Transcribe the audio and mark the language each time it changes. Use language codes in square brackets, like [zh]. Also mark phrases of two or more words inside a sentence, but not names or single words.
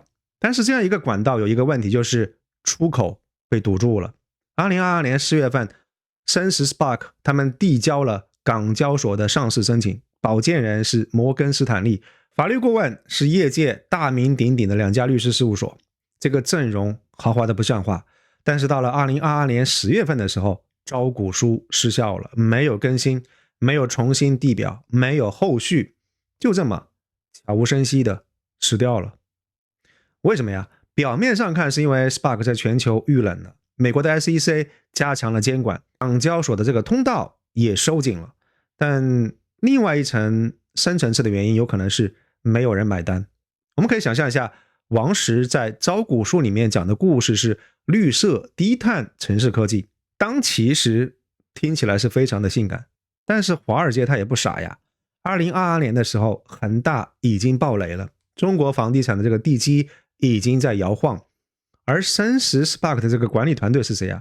[zh] 但是这樣一個管道有一個問題，就是出口被堵住了。2022年4月份，深實 SPAC 他們遞交了港交所的上市申請，保薦人是摩根斯坦利，法律顧問是業界大名鼎鼎的兩家律師事務所，這個陣容豪華的不像話。但是到了2022年10月份的時候，招股書失效了，沒有更新，沒有重新遞表，沒有後續，就這麼悄無聲息的吃掉了。為什麼呀？表面上看是因為 SPAC 在全球遇冷了，美國的 SEC 加強了監管，港交所的這個通道也收緊了，但另外一層深層次的原因有可能是沒有人買單。我們可以想象一下，王石在招股書裡面講的故事是綠色低碳城市科技，當其時聽起來是非常的性感，但是華爾街他也不傻呀。2022年的時候，恆大已經爆雷了，中國房地產的這個地基已經在搖晃，而深實 SPAC 的這個管理團隊是誰啊？